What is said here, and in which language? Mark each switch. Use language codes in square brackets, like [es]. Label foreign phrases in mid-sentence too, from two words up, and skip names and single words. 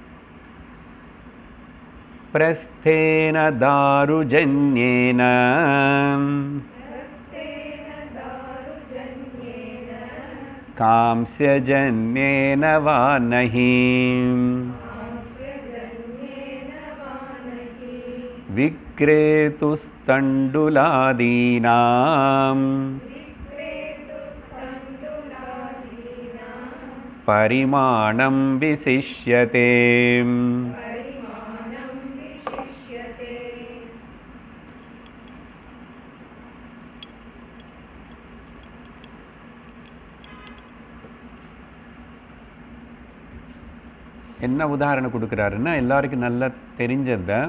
[sa] प्रस्थेन दारुजन्येन कांस्यजन्येन वा नहि विक्रीयते विक्रेतुस्तण्डुलादीनां परिमाणं विशिष्यते. [ta] என்ன உதாரணம் கொடுக்குறாருன்னா, எல்லாருக்கும் நல்லா தெரிஞ்சது தான்.